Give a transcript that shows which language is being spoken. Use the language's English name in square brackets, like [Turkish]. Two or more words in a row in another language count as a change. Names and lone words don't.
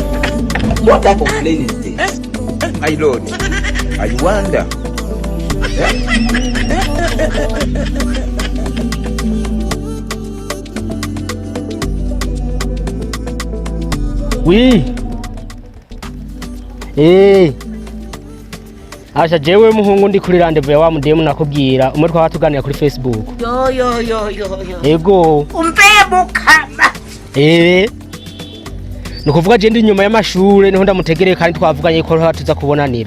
[English] What type of plane is this? My lord, I wonder. [Rundi] Oui. Asha jewe muhungu ndi kuri rendezvous ya wa mudemu nakubwira umwe twatuganira kuri Facebook. Yo. Ego. Umpebo kama. Nukuvuga je ndi nyuma y'amashure niho ndamutegereye kandi twavuganye ko tuza kubonanira.